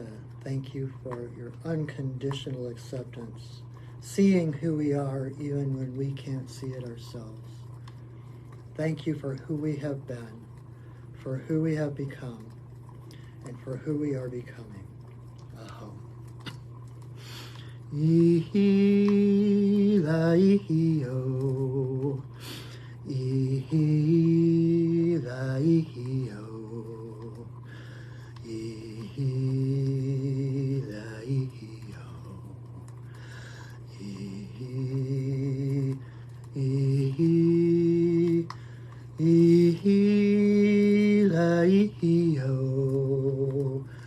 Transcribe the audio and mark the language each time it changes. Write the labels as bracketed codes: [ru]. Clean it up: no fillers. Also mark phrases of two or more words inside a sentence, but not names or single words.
[en] Thank you for your unconditional acceptance, seeing who we are even when we can't see it ourselves. Thank you for who we have been, for who we have become, and for who we are becoming. Aham. Ihi la ihi o, ihi la ihi o, ihi la ihi o, ihi, ihi, ihi la ihi o,